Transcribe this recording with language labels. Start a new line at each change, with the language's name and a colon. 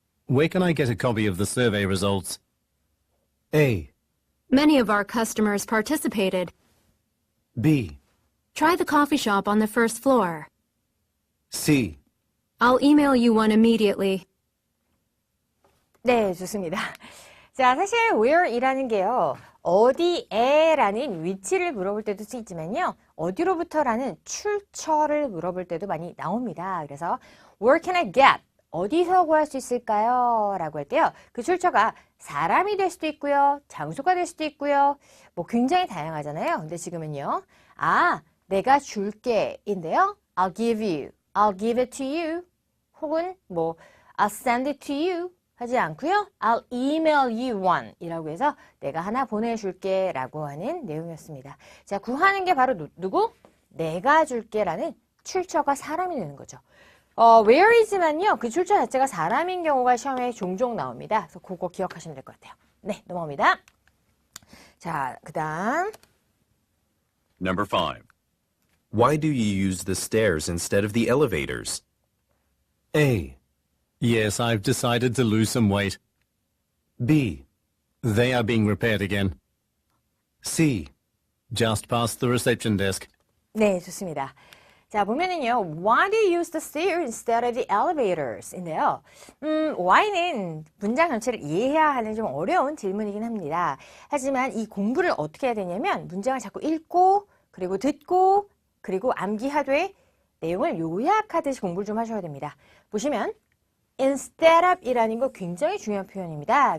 English: Where can I get a copy of the survey results? A. Many of our customers participated. B. Try the coffee shop on the first floor. C. I'll email you one immediately.
Korean: 네, 좋습니다. 자, 사실 where이라는 게요. 어디에라는 위치를 물어볼 때도 쓰이지만요. 어디로부터라는 출처를 물어볼 때도 많이 나옵니다.
English: 그래서 where can I get?
Korean: 어디서 구할 수 있을까요? 라고 할 때요. 그 출처가 사람이 될 수도 있고요. 장소가 될 수도 있고요. 뭐 굉장히 다양하잖아요. 근데 지금은요. 내가 줄게 인데요.
English: I'll give you. I'll give it to you.
Korean: 혹은 뭐
English: I'll send it to you.
Korean: 하지 않고요.
English: I'll email you one
Korean: 이라고 해서 내가 하나 보내줄게 라고 하는 내용이었습니다. 자, 구하는 게 바로 누구? 내가 줄게 라는 출처가 사람이 되는 거죠. where이지만요. 그 출처 자체가 사람인 경우가 시험에 종종 나옵니다. 그래서 그거 기억하시면 될 것 같아요. 네, 넘어갑니다. 자, 그 다음
English: Number 5. Why do you use the stairs instead of the elevators? A. Yes, I've decided to lose some weight. B. They are being repaired again. C. Just past the reception desk.
Korean: 네, 좋습니다.
English: 자, 보면은요, why do you use the stairs instead of the elevators?
Korean: 인데요. why는 문장 전체를 이해해야 하는 좀 어려운 질문이긴 합니다. 하지만 이 공부를 어떻게 해야 되냐면, 문장을 자꾸 읽고, 그리고 듣고, 그리고 암기하되, 내용을 요약하듯이 공부를 좀 하셔야 됩니다. 보시면, instead of 이라는 거 굉장히 중요한 표현입니다.